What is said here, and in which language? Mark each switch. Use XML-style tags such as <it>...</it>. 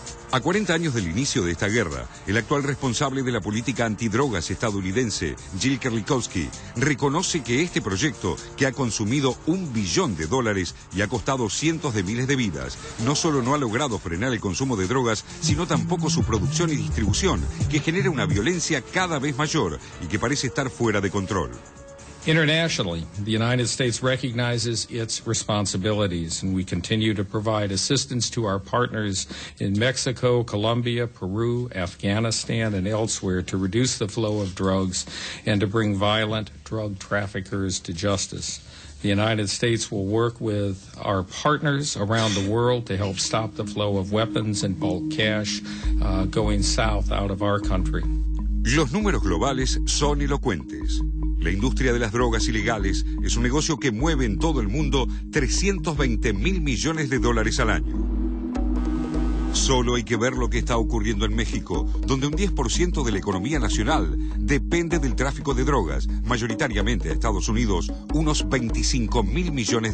<es>A 40 años del inicio de esta guerra, el actual responsable de la política antidrogas estadounidense, Jill Kerlikowske, reconoce que este proyecto, que ha consumido $1 billón y ha costado cientos de miles de vidas, no solo no ha logrado frenar el consumo de drogas, sino tampoco su producción y distribución, que genera una violencia cada vez mayor y que parece estar fuera de control.</es> <en>Internationally, the United States recognizes its responsibilities, and we continue to provide assistance to our partners in Mexico, Colombia, Peru, Afghanistan, and elsewhere to reduce the flow of drugs and to bring violent drug traffickers to justice. The United States will work with our partners around the world to help stop the flow of weapons and bulk cash going south out of our country.</en> <es>Los números globales son elocuentes. La industria de las drogas ilegales es un negocio que mueve en todo el mundo $320 mil millones al año. Solo hay que ver lo que está ocurriendo en México, donde un 10% de la economía nacional depende del tráfico de drogas, mayoritariamente a Estados Unidos, unos $25 mil millones.</es>